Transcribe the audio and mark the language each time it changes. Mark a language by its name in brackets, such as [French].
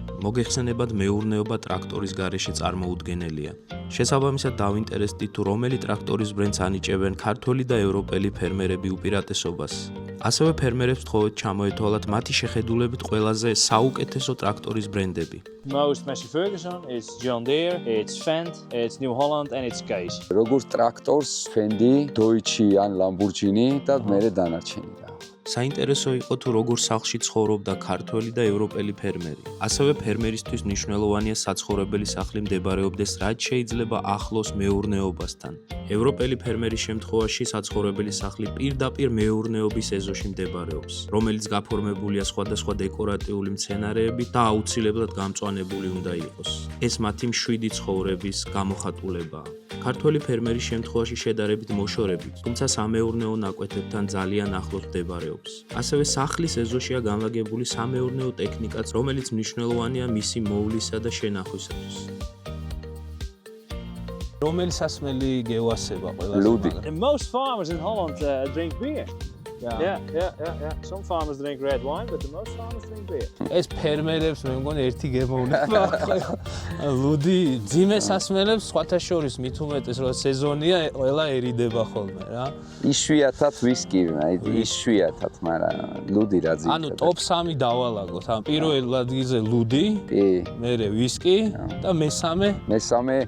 [Georgian] მოგეხსენებათ მეურნეობა ტრაქტორის გარეშე წარმოუდგენელია. შესაბამისად დავინტერესდი თუ რომელი ტრაქტორის ბრენდს ანიჭებენ ქართველი და ევროპელი ფერმერები უპირატესობას. ასევე ფერმერებს თხოვეთ ჩამოეთვალათ მათი შეხედულებით ყველაზე საუკეთესო ტრაქტორის ბრენდები. [English] Most Massey Ferguson, it's John Deere, it's Fendt, it's New Holland and it's Case. [Georgian] როგორც ტრაქტორს, Fendi, Deutsche ან Lamborghini და მერე დანარჩენი რა. საინტერესო იყო თუ როგორ სახლში ცხოვრობდა ქართველი და ევროპელი ფერმერი. ასევე ფერმერისთვის მნიშვნელოვანია საცხოვრებელი სახლი მდებარეობდეს რაც შეიძლება ახლოს მეურნეობასთან. ევროპელი ფერმერის შემთხვევაში საცხოვრებელი სახლი პირდაპირ მეურნეობის ეზოში მდებარეობს, რომელიც გაფორმებულია სხვადასხვა დეკორატიული მცენარეებით და აუცილებლად გამწვანებული უნდა იყოს. ეს მათი მშვიდი ცხოვრების გამოხატულებაა. ქართველი ფერმერის შემთხვევაში შედარებით მოშორებით, თუმცა სამეურნეო ნაკვეთებთან ძალიან ახლოს მდებარეობს. ასევე სახლის ეზოშია განლაგებული სამეურნეო ტექნიკაც, რომელიც მნიშვნელოვანია მისი მოვლისა და შენახვისათვის. რომელი სასმელი გევასება ყველაზე? Ludi. [English] And most farmers in Holland drink beer. Yeah. Some farmers drink red wine, but the most farmers drink beer. [Georgian] ეს ფერმერებს მე მგონი ერთი გემოვნება. ლუდი, ძიმე სასმელებს სხვათა შორის მით უმეტეს რომ სეზონია, ყველა ერიდება ხოლმე რა. იშვიათად ვისკი, იშვიათად, მაგრამ ლუდი რა ძირითადად. ანუ ტოპ 3 დავალაგოთ. ანუ პირველ ადგილზე ლუდი, მერე ვისკი და მესამე